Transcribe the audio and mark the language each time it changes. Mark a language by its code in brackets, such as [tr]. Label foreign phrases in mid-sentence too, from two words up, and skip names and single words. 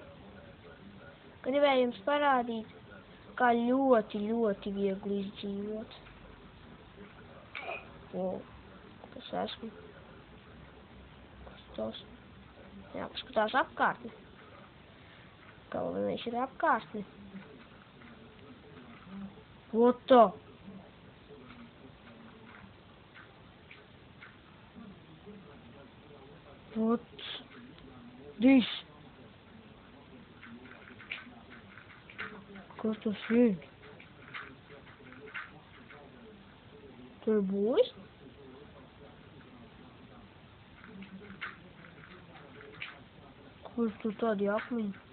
[lv] Gribēju jums parādīt, kā ļoti viegli izdzīvot. O, kas esmu? Kas tos? Jāpaskatās apkārtni. Galvenais ir apkārtni. [en] What the? What's this? [lv] Kas tas ir? Tur būs? Kur tur tādi akmeņi?